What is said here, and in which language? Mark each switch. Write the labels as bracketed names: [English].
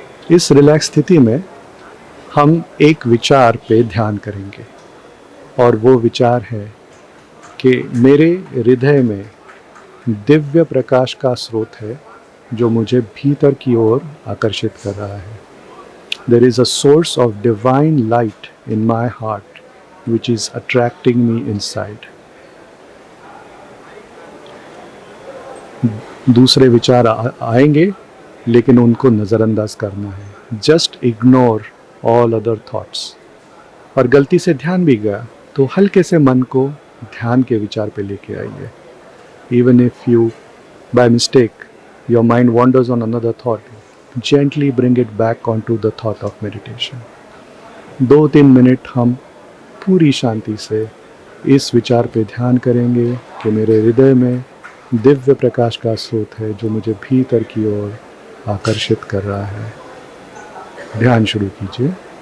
[Hindi] इस रिलैक्स स्थिति में हम एक विचार पे ध्यान करेंगे और वो विचार है कि मेरे हृदय में दिव्य प्रकाश का स्रोत है जो मुझे भीतर की ओर आकर्षित कर रहा है। [English] There is a source of divine light in my heart which is attracting me inside. [Hindi] दूसरे विचार आएंगे लेकिन उनको नज़रअंदाज करना है। [English] Just ignore all other thoughts. [Hindi] और गलती से ध्यान भी गया तो हल्के से मन को ध्यान के विचार पे लेके आइए। [English] Even if you by mistake your mind wanders on another thought, gently bring it back onto the thought of meditation. [Hindi] 2-3 minute हम पूरी शांति से इस विचार पे ध्यान करेंगे कि मेरे हृदय में दिव्य प्रकाश का स्रोत है जो मुझे भीतर की ओर आकर्षित कर रहा है। ध्यान शुरू कीजिए।